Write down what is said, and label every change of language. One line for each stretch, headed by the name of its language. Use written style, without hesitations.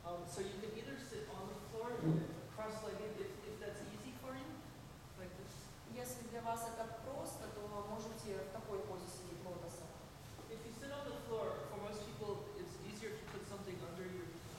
English: So you can either sit on the floor, cross-legged, if that's easy for you, like this.
Russian: Если для вас это просто, то можете в такой позе сидеть лотоса.
English: If you sit on the floor, for most people, it's easier to put something under your